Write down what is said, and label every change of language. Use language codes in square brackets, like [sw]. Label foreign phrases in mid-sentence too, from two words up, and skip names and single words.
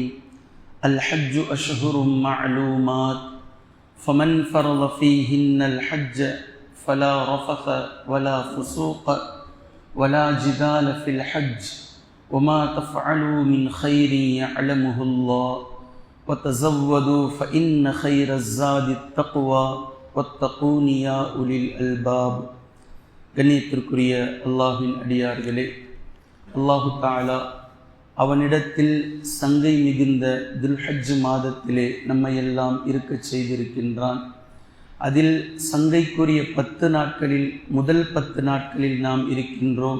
[ar] الحج أشهر معلومات فمن فرض فيهن الحج فلا رفث ولا فسوق ولا جدال في الحج وما تفعلوا من خير يعلمه الله وتزودوا فإن خير الزاد التقوى واتقون يا أولي الألباب. [ta] கண்ணியத்திற்குரிய அல்லாஹ்வின் அடியார்களே, [ar] الله تعالى [ta] அவனிடத்தில் சங்கை மிகுந்த துல்ஹஜ் மாதத்திலே நம்மையெல்லாம் இருக்கச் செய்திருக்கின்றான். அதில் சங்கைக்குரிய 10 நாட்களில் முதல் 10 நாட்களில் நாம் இருக்கின்றோம்.